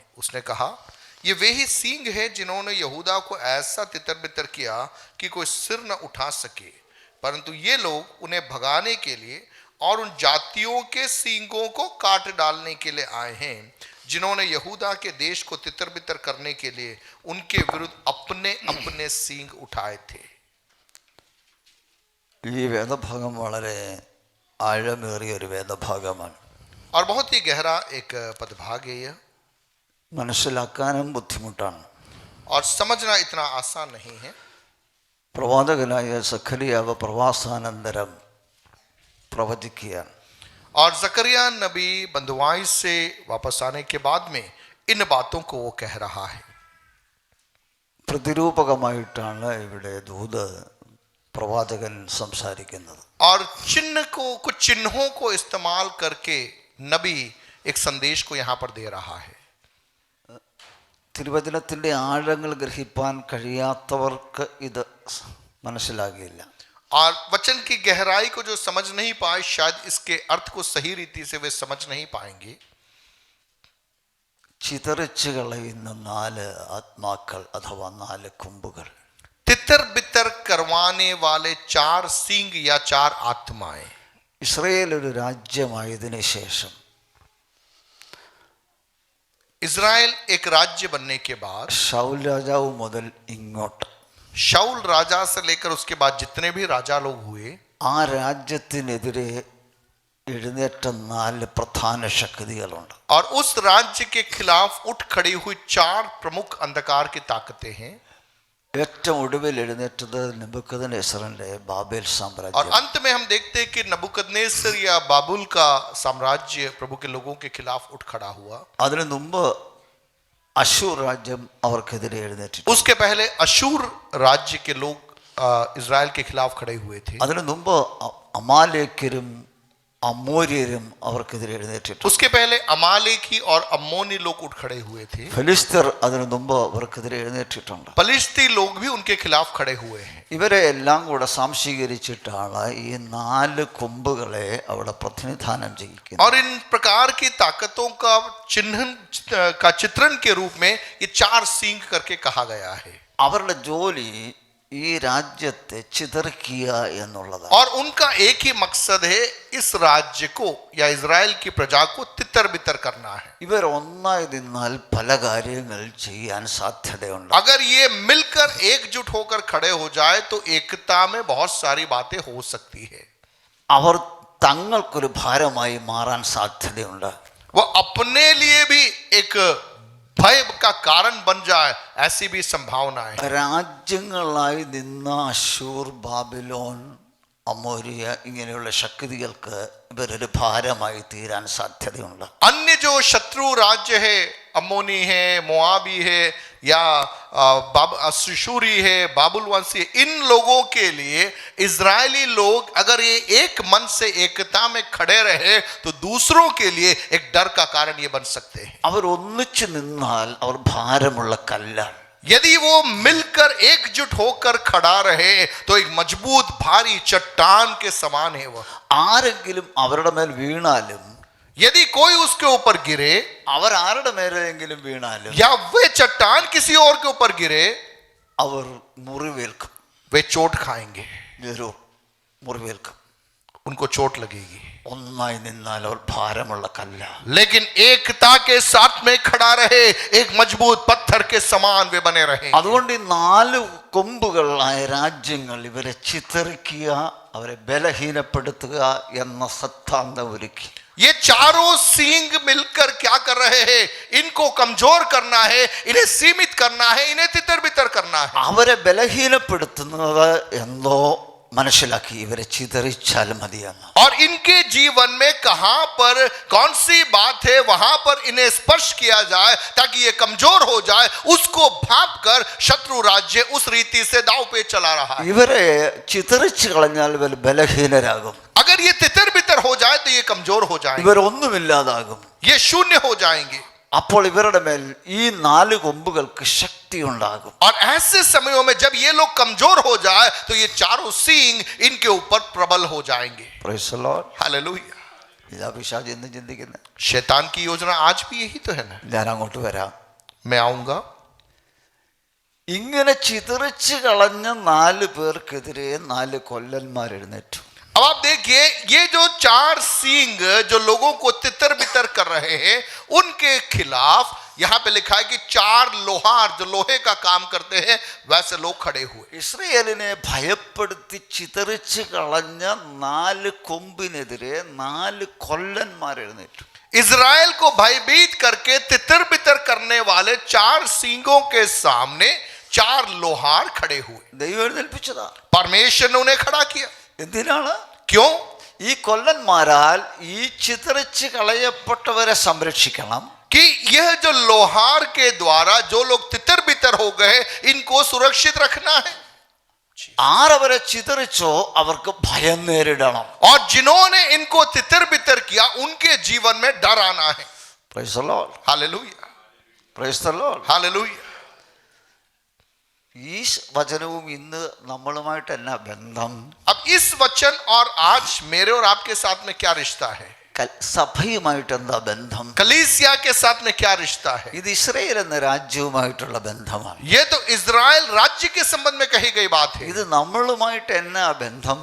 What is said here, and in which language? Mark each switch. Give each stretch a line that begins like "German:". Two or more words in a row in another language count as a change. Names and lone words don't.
Hindi: उसने कहा, ये वे ही सींग है जिन्होंने यहूदा को ऐसा तितर बितर किया कि कोई सिर न उठा सके, परंतु ये लोग उन्हें भगाने के लिए और उन जातियों के सींगों को काट डालने के लिए आए हैं जिन्होंने यहूदा के देश को तितर बितर करने के लिए उनके विरुद्ध अपने अपने सींग उठाए थे.
Malayalam: ഈ വേദഭാഗം വളരെ ആഴമേറിയ ഒരു വേദഭാഗമാണ്.
Hindi: और बहुत ही गहरा एक पदभाग है यह.
Malayalam: മനസ്സിലാക്കാനും ബുദ്ധിമുട്ടാണ്.
Hindi: और समझना इतना आसान नहीं है.
Malayalam: പ്രവാചകനായ സഖരിയാവ് പ്രവാസാനന്തരം പ്രവചിക്കുകയാണ്.
Hindi: और जकरिया नबी बंधुआई से वापस आने के बाद में इन बातों को वो कह रहा है.
Malayalam: പ്രതിരൂപകമായിട്ടാണ് ഇവിടെ ദൂത് പ്രവാചകൻ സംസാരിക്കുന്നത്.
Hindi: और चिन्ह को, कुछ चिन्हों को इस्तेमाल करके नबी एक संदेश को यहाँ पर दे रहा है.
Malayalam: തിരുവചനത്തിൻ്റെ ആഴങ്ങൾ ഗ്രഹിപ്പാൻ കഴിയാത്തവർക്ക് ഇത് മനസ്സിലാകില്ല.
Hindi: और वचन की गहराई को जो समझ नहीं पाए शायद इसके अर्थ को सही रीति से वे समझ नहीं पाएंगे.
Malayalam: ചിതറിച്ചു കളയുന്ന 4 ആത്മാക്കൾ അഥവാ 4 കൊമ്പുകൾ.
Hindi: तितर बितर करवाने वाले 4 सींग या 4 आत्माएं.
Malayalam: ഇസ്രായേൽ ഒരു രാജ്യമായതിനു ശേഷം
Hindi: इज़राइल एक राज्य बनने के बाद
Malayalam: ശൗൽ രാജാവ് മുതൽ ഇങ്ങോട്ട്
Hindi: शाऊल राजा से लेकर उसके बाद जितने भी राजा लोग हुए,
Malayalam: ആ രാജ്യത്തിനെതിരെ എഴുന്നേറ്റ 4 പ്രധാന ശക്തികളുണ്ട്.
Hindi: और उस राज्य के खिलाफ उठ खड़ी हुई 4 प्रमुख अंधकार की ताकतें हैं.
Malayalam: ഏറ്റവും ഒടുവിൽ എഴുന്നേറ്റത് നെബൂഖദ്നേസറിന്റെ ബാബേൽ
Hindi: और
Malayalam: സാമ്രാജ്യം.
Hindi: अंत में हम देखते हैं कि नबूकदनेस्सर या बाबुल का साम्राज्य प्रभु के लोगों के खिलाफ उठ खड़ा हुआ.
Malayalam: അതിനു മുമ്പ് അശൂർ രാജ്യം അവർക്കെതിരെ എഴുന്നേറ്റു.
Hindi: उसके पहले अशूर राज्य के लोग इज़राइल के खिलाफ खड़े हुए थे.
Malayalam: അതിനു മുമ്പ് അമാലേക്യരും അമോര്യരും അവർക്കെതിരെ എഴുന്നേറ്റു.
Hindi: उसके पहले अमालेकी और अम्मोनी लोग उठ खड़े हुए थे.
Malayalam: ഫിലിസ്തർ അതിനു മുമ്പ് അവർക്കെതിരെ എഴുന്നേറ്റിട്ടുണ്ട്.
Hindi: पलिश्ती लोग भी उनके खिलाफ खड़े हुए हैं.
Malayalam: ഇവരെ എല്ലാം കൂടെ സംശീകരിച്ചിട്ടാണ് ഈ 4 കൊമ്പുകളെ അവിടെ പ്രതിനിധാനം ചെയ്യിക്കുന്നത്.
Hindi: और इन प्रकार की ताकतों का चित्रण के रूप में ये 4 सींग करके कहा गया है.
Malayalam: അവരുടെ ജോലി ഈ രാജ്യത്തെ ചിതറിക്കുക എന്നുള്ളതാണ്.
Hindi: और उनका एक ही मकसद है इस राज्य को या इज़राइल की प्रजा को तितर बितर करना है.
Malayalam: ഇവർ ഒന്നായി നിന്നാൽ പല കാര്യങ്ങൾ ചെയ്യാൻ സാധ്യതയുണ്ട്.
Hindi: अगर ये मिलकर एकजुट होकर खड़े हो जाए तो एकता में बहुत सारी बातें हो सकती है.
Malayalam: അവർ തങ്ങൾക്കൊരു ഭാരമായി മാറാൻ സാധ്യതയുണ്ട്.
Hindi: वो अपने लिए भी एक भय का कारण बन जाए, ऐसी भी संभावना है।
Malayalam: രാജ്യങ്ങളായി നിന്ന അശൂർ, ബാബിലോൺ, അമോരിയ ഇങ്ങനെയുള്ള ശക്തികൾക്ക് ഇവരൊരു ഭാരമായി തീരാൻ സാധ്യതയുണ്ട്.
Hindi: अन्य जो शत्रु राज्य है, अम्मोनी है, मोआबी है, या अश्शूरी है, बाबुलवंशी है, इन लोगों के लिए इजरायली लोग अगर ये एक मन से एकता में खड़े रहे तो दूसरों के लिए एक डर का कारण ये बन सकते हैं।
Malayalam: അവർ ഒന്നിച്ചു നിന്നാൽ അവർ ഭാരമുള്ള കല്ലാണ്.
Hindi: यदि वो मिलकर एकजुट होकर खड़ा रहे तो एक मजबूत भारी चट्टान के समान है वह।
Malayalam: ആരെങ്കിലും അവരുടെ മേൽ വീണാലും,
Hindi: यदि कोई उसके ऊपर गिरे,
Malayalam: അവർ ആരുടെ മേലെങ്കിലും വീണാലും
Hindi: या वे चट्टान किसी और के ऊपर गिरे,
Malayalam: അവർ മുറിവേൽക്കും.
Hindi: वे चोट खाएंगे,
Malayalam: ഒരു മുറിവേൽക്കും.
Hindi: उनको चोट लगेगी।
Malayalam: ഒന്നായി നിന്നാൽ അവർ ഭാരമുള്ള കല്ല.
Hindi: लेकिन एकता के साथ में खड़ा रहे, एक मजबूत पत्थर के समान वे बने रहे।
Malayalam: അതുകൊണ്ട് ഈ 4 കൊമ്പുകളായ രാജ്യങ്ങൾ ഇവരെ ചിതറിക്കുക, അവരെ ബലഹീനപ്പെടുത്തുക എന്ന സത്താന്തം ഒരുക്കി.
Hindi: ये चारों सींग मिलकर क्या कर रहे हैं? इनको कमजोर करना है, इन्हें सीमित करना है, इन्हें तितर बितर करना है।
Malayalam: അവരെ ബലഹീനപ്പെടുത്തുന്നത് എന്തോ മനസ്സിലാക്കി ഇവരെ ചിതറിച്ചാൽ മതിയെന്ന്.
Hindi: और इनके जीवन में कहां पर कौन सी बात है, वहां पर इन्हें स्पर्श किया जाए ताकि ये कमजोर हो जाए, उसको भाप कर शत्रु राज्य उस रीति से दाव पे चला रहा है।
Malayalam: ഇവരെ ചിതറിച്ചു കളഞ്ഞാൽ ഇവർ ബലഹീനരാകും.
Hindi: अगर ये तितर बितर हो जाए तो ये कमजोर हो जाएंगे,
Malayalam: ഇവരൊന്നുമില്ലാതാകും.
Hindi: ये शून्य हो जाएंगे।
Malayalam: അപ്പോൾ ഇവരുടെ മേൽ ഈ 4 കൊമ്പുകൾക്ക് ശക്തി ഉണ്ടാകും.
Hindi: और ऐसे समयों में जब ये लोग कमजोर हो जाए तो ये चारों सींग इनके ऊपर प्रबल हो जाएंगे।
English: Praise the Lord.
Hindi: हालेलुया।
Malayalam: ഇതാ പിശാച് എന്ന് ചിന്തിക്കുന്നത്.
Hindi: शैतान की योजना आज भी यही तो है ना।
Malayalam: ഞാൻ അങ്ങോട്ട് വരാം.
Hindi: मैं आऊंगा।
Malayalam: ഇങ്ങനെ ചിതറിച്ച് കളഞ്ഞ 4 പേർക്കെതിരെ 4 കൊല്ലന്മാർ എഴുന്നേറ്റു.
Hindi: अब आप देखिए, ये जो 4 सींग जो लोगों को तितर बितर कर रहे हैं, उनके खिलाफ यहां पे लिखा है कि 4 लोहार जो लोहे का काम करते हैं वैसे लोग खड़े हुए।
Malayalam: ഇസ്രായേലിനെ ഭയപ്പെടുത്തി ചിതറിച്ച് കളഞ്ഞ 4 കൊമ്പിനെതിരെ 4 കൊല്ലന്മാർ എഴുന്നേറ്റു.
Hindi: इजराइल को भयभीत करके तितर बितर करने वाले 4 सींगों के सामने 4 लोहार खड़े हुए।
Malayalam: ദൈവം എഴുന്നേൽപ്പിച്ചതാ.
Hindi: परमेश्वर ने उन्हें खड़ा किया।
Malayalam: എന്തിനാണ്?
Hindi: क्यों?
Malayalam: ഈ കൊല്ലന്മാരാൽ ഈ ചിതറിച്ച് കളയപ്പെട്ടവരെ സംരക്ഷിക്കണം.
Hindi: कि यह जो लोहार के द्वारा जो लोग तितर बितर हो गए, इनको सुरक्षित रखना है।
Malayalam: ആരവരെ ചിതറിച്ചോ അവർക്ക് ഭയം നേരിടണം.
Hindi: और जिन्होंने इनको तितर बितर किया उनके जीवन में डर आना है।
English: Praise the Lord.
Hindi: हालेलुया,
English: Praise the Lord.
Hindi: हालेलुया।
Malayalam: ഈ വചനവും ഇന്ന് നമ്മളുമായിട്ട് എന്നാ ബന്ധം?
Hindi: अब इस वचन और आज मेरे और आपके साथ में क्या रिश्ता है?
Malayalam: സഭയുമായിട്ട് എന്താ ബന്ധം?
Hindi: कलीसिया के साथ में क्या रिश्ता है?
Malayalam: ഇത് ഇസ്രായേൽ എന്ന രാജ്യവുമായിട്ടുള്ള ബന്ധമാണ്.
Hindi: ये तो इजराइल राज्य के संबंध में कही गई बात है।
Malayalam: ഇത് നമ്മളുമായിട്ട് എന്നാ ബന്ധം?